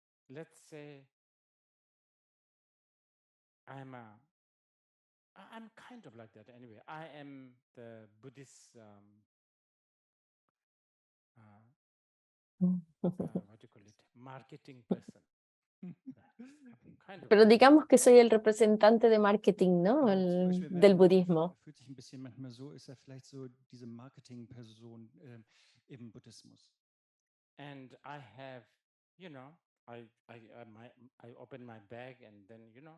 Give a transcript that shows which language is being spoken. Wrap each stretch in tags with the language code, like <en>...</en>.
<en>Let's say I'm kind of like that anyway. I am the Buddhist what do you call it? Marketing person.</en> <es>Pero digamos que soy el representante de marketing, ¿no? Del budismo.</es> <de>Fühlt sich ein bisschen manchmal so, ist vielleicht so diese Marketingperson im Buddhismus.</de> <en>And I have, I open my bag and then,</en>